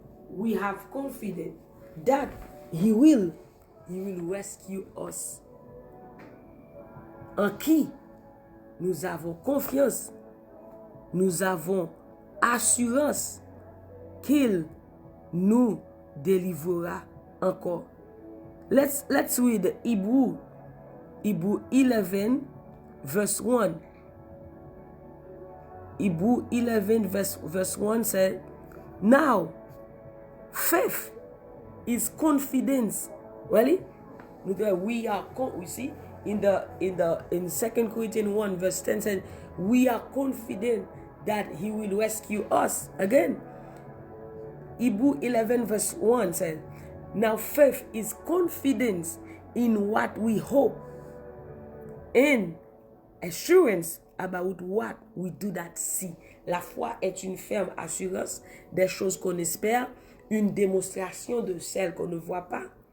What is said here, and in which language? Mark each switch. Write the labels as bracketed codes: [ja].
[en] We have confidence that he will rescue us. [fr] En qui nous avons confiance, nous avons assurance qu'il nous délivrera encore. [en] Let's read Hebrew 11 verse 1. Hebrew 11 verse 1 said, now faith is confidence. Really? We see in 2 Corinthians 1 verse 10 said, we are confident that he will rescue us. Again, Hebrew 11 verse 1 said, now faith is confidence in what we hope and assurance about what we do not see. [fr] La foi est une ferme assurance des choses qu'on espère, une démonstration de celles qu'on ne voit pas.